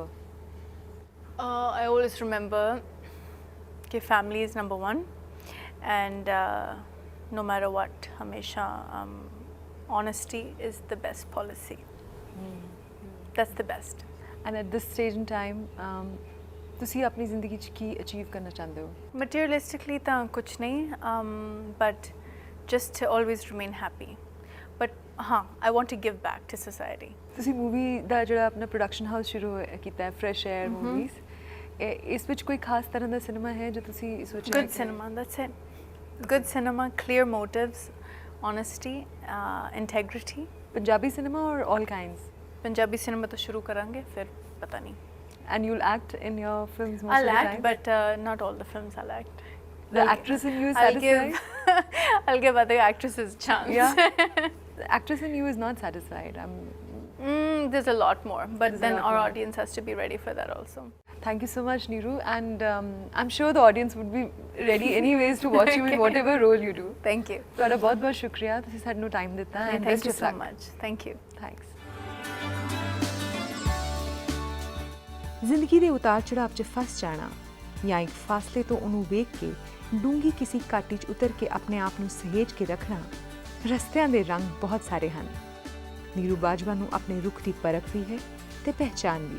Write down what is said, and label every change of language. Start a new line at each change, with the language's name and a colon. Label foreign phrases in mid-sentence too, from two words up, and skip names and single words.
English: I always remember that family is number one, and no matter what, hamesha honesty is the best policy. That's the best. And at this stage in time,
Punjabi: ਤੁਸੀਂ ਆਪਣੀ ਜ਼ਿੰਦਗੀ 'ਚ ਕੀ ਅਚੀਵ ਕਰਨਾ ਚਾਹੁੰਦੇ ਹੋ? Materialistically ਤਾਂ ਕੁਛ ਨਹੀਂ,
English: but just to always remain happy. But I want to give back to society.
Punjabi: ਤੁਸੀਂ ਮੂਵੀ ਦਾ ਜਿਹੜਾ ਆਪਣਾ
English: production house
Punjabi: ਸ਼ੁਰੂ ਕੀਤਾ ਹੈ, ਫਰੈਸ਼ ਏਅਰ ਮੂਵੀਜ਼, ਇਸ ਵਿੱਚ ਕੋਈ ਖਾਸ ਤਰ੍ਹਾਂ ਦਾ ਸਿਨੇਮਾ ਹੈ ਜੋ ਤੁਸੀਂ ਸੋਚਿਆ?
English: Good cinema, that's it. Good cinema, clear motives, honesty, integrity.
Punjabi: ਪੰਜਾਬੀ ਸਿਨੇਮਾ
English: or all kinds?
Punjabi: ਪੰਜਾਬੀ ਸਿਨੇਮਾ ਤੋਂ ਸ਼ੁਰੂ ਕਰਾਂਗੇ, ਫਿਰ ਪਤਾ ਨਹੀਂ.
English: And you'll act in your films most I'll of the act, time? but not all the films I'll act. The actress in you is satisfied? I'll give other actresses a chance. Yeah. The actress in you is not satisfied. There's a lot more, but There's a then lot our more. audience has to be ready for that also. Thank you so much, Neeru. And I'm sure the audience would be ready anyways to watch you in whatever role you do. Thank you.
Punjabi: ਤੁਹਾਡਾ ਬਹੁਤ ਬਹੁਤ ਸ਼ੁਕਰੀਆ, ਤੁਸੀਂ ਸਾਨੂੰ ਟਾਈਮ ਦਿੱਤਾ.
English: And Thank best you of so luck. much. Thank you. Thanks.
Punjabi: ਜ਼ਿੰਦਗੀ ਦੇ ਉਤਾਰ ਚੜਾਵ 'ਚ ਫਸ ਜਾਣਾ ਜਾਂ ਇੱਕ ਫਾਸਲੇ ਤੋਂ ਉਹਨੂੰ ਵੇਖ ਕੇ ਡੂੰਗੀ ਕਿਸੇ ਘਾਟੀ 'ਚ ਉਤਰ ਕੇ ਆਪਣੇ ਆਪ ਨੂੰ ਸਹੇਜ ਕੇ ਰੱਖਣਾ, ਰਸਤਿਆਂ ਦੇ ਰੰਗ ਬਹੁਤ ਸਾਰੇ ਹਨ। ਨੀਰੂ ਬਾਜਵਾ ਨੂੰ ਆਪਣੇ ਰੁੱਖ ਦੀ ਪਰਖ ਵੀ ਹੈ ਤੇ ਪਹਿਚਾਨ ਵੀ।